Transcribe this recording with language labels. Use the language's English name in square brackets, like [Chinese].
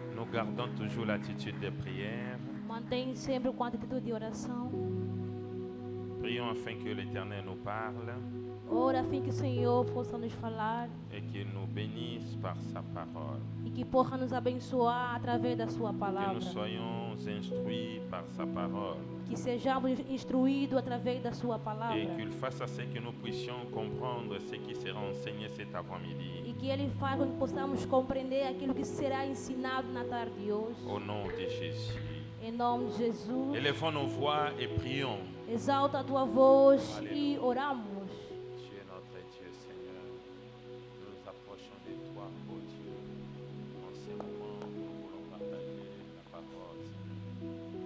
[French] Gardons toujours l'attitude de prière. [Portuguese] Mantém sempre com a atitude de oração. [French] Prions afin que l'Éternel nous parle. [Portuguese] Ora a fim que o Senhor possa nos falar [French] et qu'il nous bénisse par sa parole. [Portuguese] e que possa nos abençoar através da sua [French] Que nous [Portuguese] palavra. [French] soyons instruits par sa parole. [Portuguese] Que sejamos instruídos através da sua palavra. [French] Et qu'il fasse à ce que nous puissions comprendre ce qui sera enseigné cet après-midi. [Portuguese] E que Ele faça com que possamos compreender aquilo que será ensinado na tarde de hoje. [French] Au nom de Jésus. [Portuguese] Em nome de Jesus. [French] Élevons nos voix et prions. [Portuguese] Exalta a tua voz Aleluia. e oramos. [French] Tu es notre Dieu, Seigneur. Nous nous approchons de toi, ô Dieu. En ce moment, nous voulons partager la parole, Seigneur.